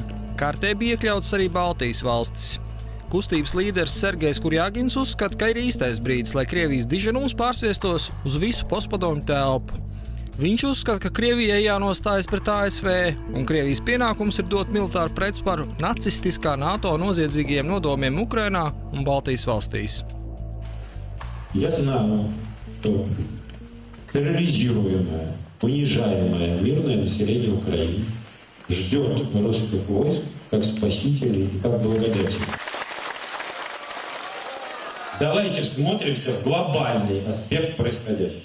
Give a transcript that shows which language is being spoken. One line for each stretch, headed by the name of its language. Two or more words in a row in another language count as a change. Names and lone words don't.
Latvian: Kartē bija iekļauts arī Baltijas valstis. Kustības līderis Sergejs Kurjagins uzskata, ka ir īstais brīdis, lai Krievijas diženums pārsviestos uz visu postpadomju telpu. Viņš uzskata, ka Krievijai jānostājas pret ASV, un Krievijas pienākums ir dot militāru pretsparu nacistiskā NATO noziedzīgajiem nodomiem Ukrainā un Baltijas valstīs.
Russian: Я знаю, что терроризируемое, унижаемое мирное население Украины ждет русских войск как спасителей и как благодетелей. Давайте всмотримся в глобальный аспект происходящего.